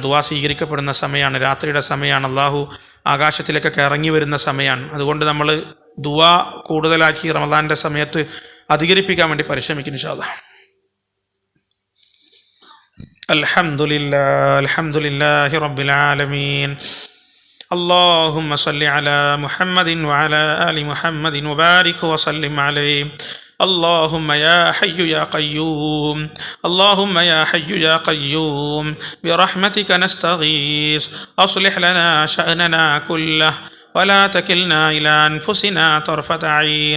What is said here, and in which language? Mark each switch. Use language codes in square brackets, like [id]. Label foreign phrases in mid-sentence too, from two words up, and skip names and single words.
[ml] ദുആ സ്വീകരിക്കപ്പെടുന്ന സമയമാണ്, രാത്രിയുടെ സമയമാണ്, അല്ലാഹു ആകാശത്തിലേക്കൊക്കെ ഇറങ്ങി വരുന്ന സമയമാണ്. അതുകൊണ്ട് നമ്മൾ ദുആ കൂടുതലാക്കി റമദാനിൻ്റെ സമയത്ത് അധികരിപ്പിക്കാൻ വേണ്ടി പരിശ്രമിക്കും [ar] إن شاء الله. الحمد لله رب العالمين. اللهم صل على محمد وعلى آل محمد وبارك وسلم عليه. اللهم يا حي يا قيوم، اللهم يا حي يا قيوم برحمتك نستغيث، أصلح لنا شأننا كله ولا تكلنا إلى أنفسنا طرفة عين.